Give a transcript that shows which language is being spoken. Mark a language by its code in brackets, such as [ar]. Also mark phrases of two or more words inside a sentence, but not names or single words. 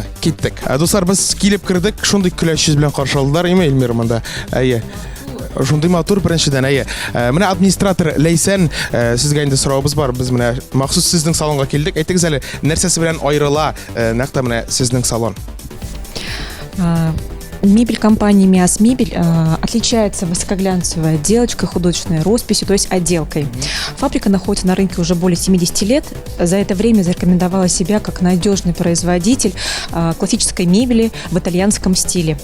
[tt] Киттек. Дуслар, без килеп кирдек, шундый көләч йөз белән каршы алдылар, яме Илмир монда. Әйе. Шундый матур беренчедән, әйе. Менә администратор Ләйсән, сезгә инде соравыбыз бар. Без менә махсус сезнең салонга килдек. Әйтегез әле, нәрсәсе белән аерыла нәкъ менә сезнең салон? [ru] Мебель компании «Миас Мебель» отличается высокоглянцевой отделочкой, художественной росписью, то есть отделкой. Фабрика находится на рынке уже более 70 лет. За это время зарекомендовала себя как надежный производитель классической мебели в итальянском стиле.